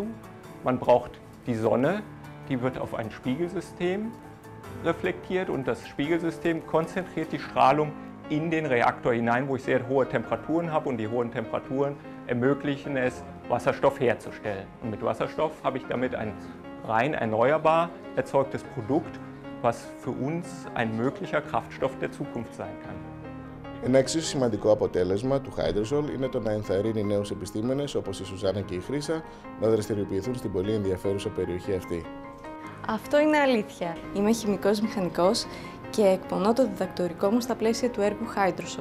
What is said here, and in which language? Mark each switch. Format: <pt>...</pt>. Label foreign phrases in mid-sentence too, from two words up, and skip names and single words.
<de>Man braucht die Sonne, die wird auf ein Spiegelsystem reflektiert und das Spiegelsystem konzentriert die Strahlung in den Reaktor hinein, wo ich sehr hohe Temperaturen habe und die hohen Temperaturen ermöglichen es, Wasserstoff herzustellen. Und mit Wasserstoff habe ich damit ein rein erneuerbar erzeugtes Produkt, was für uns ein möglicher Kraftstoff der Zukunft sein kann.</de> <el>Ένα εξίσου σημαντικό αποτέλεσμα του Hydrosol είναι το να ενθαρρύνει νέους επιστήμονες όπως η Σουζάννα και η Χρύσα να δραστηριοποιηθούν στην πολύ ενδιαφέρουσα περιοχή αυτή. Αυτό είναι αλήθεια. Είμαι χημικός μηχανικός και εκπονώ το διδακτορικό μου στα πλαίσια του έργου Hydrosol.</el>